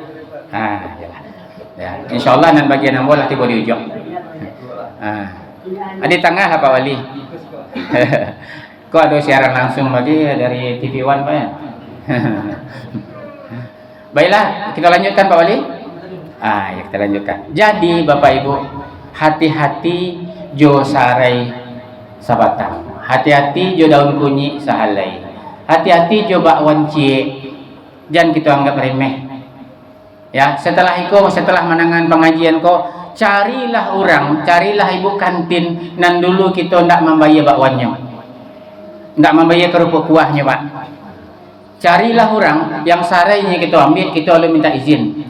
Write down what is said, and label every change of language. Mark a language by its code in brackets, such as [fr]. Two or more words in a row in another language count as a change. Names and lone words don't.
[min] Ya, insyaallah nan bagian yang boleh tiba di ujung. [id] Di tengah lah Pak Wali. Kok ada siaran langsung lagi dari TV One Pak ya? Baiklah, kita lanjutkan Pak Wali. Ya kita lanjutkan. Jadi Bapak Ibu, [min] hati-hati jo sarai sabatang. Hati-hati jo daun kunyi sahalai. Hati-hati jo bakwan cie. [id] Jangan kita anggap remeh. Ya, setelah menangan pengajian kok carilah ibu kantin nan dulu kita ndak membayar bakwannya. Ndak membayar kerupuk kuahnya, Pak. Carilah orang yang sarainya kita ambil, kita boleh minta izin.